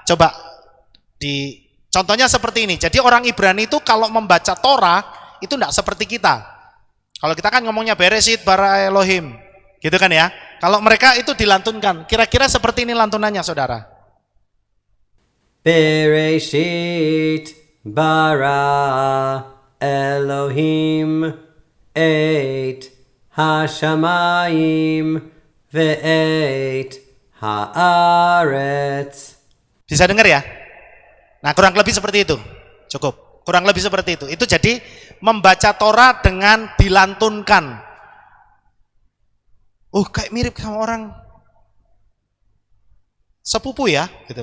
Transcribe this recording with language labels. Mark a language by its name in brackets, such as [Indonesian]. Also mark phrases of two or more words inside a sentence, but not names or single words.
[Indonesian] Coba contohnya seperti ini. Jadi orang Ibrani itu kalau membaca Torah itu tidak seperti kita. Kalau kita kan ngomongnya [Hebrew] בראשית ברא אלהים, [Indonesian] gitu kan ya. Kalau mereka itu dilantunkan. Kira-kira seperti ini lantunannya, saudara. [Hebrew] בראשית ברא אלהים את השמים ואת הארץ. [Indonesian] Bisa dengar ya? Nah, kurang lebih seperti itu. Cukup. Kurang lebih seperti itu. Itu jadi membaca Torah dengan dilantunkan. Kayak mirip sama orang sepupu ya, gitu.